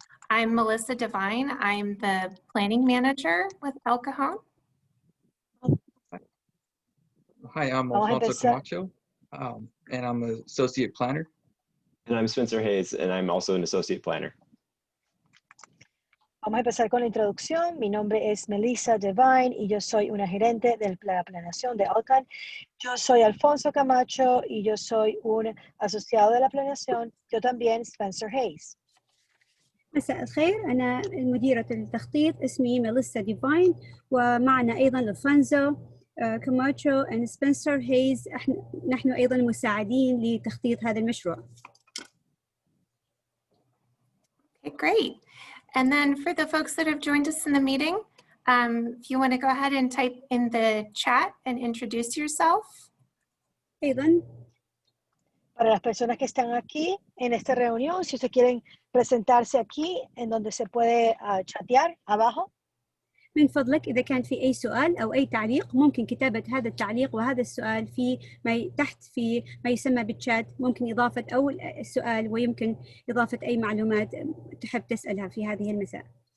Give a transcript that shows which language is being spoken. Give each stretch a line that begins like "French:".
English: I'm Melissa Devine. I'm the planning manager with El Cajon. Hi, I'm Alfonso Camacho, and I'm an associate planner. And I'm Spencer Hayes, and I'm also an associate planner.
Spanish: Vamos a empezar con la introducción. Mi nombre es Melissa Devine y yo soy una gerente de la planeación de Alcan. Yo soy Alfonso Camacho y yo soy un asociado de la planeación. Yo también, Spencer Hayes.
Arabic: مساء الخير، أنا مديرة التخطيط، اسمي ميليسا ديفاين، ومعنا أيضا ألفونسو كاماتشو and سبنسر هيز. نحن أيضا مساعدين لتخطيط هذا المشروع.
English: Okay, great. And then for the folks that have joined us in the meeting, if you want to go ahead and type in the chat and introduce yourself.
Arabic: أيضا
Spanish: Para las personas que están aquí en esta reunión, si ustedes quieren presentarse aquí, en donde se puede chatear abajo.
Arabic: من فضلك إذا كان في أي سؤال أو أي تعليق ممكن كتابة هذا التعليق وهذا السؤال في تحت في ما يسمى بالشات. ممكن إضافة أو السؤال ويمكن إضافة أي معلومات تحب تسألها في هذه المساء.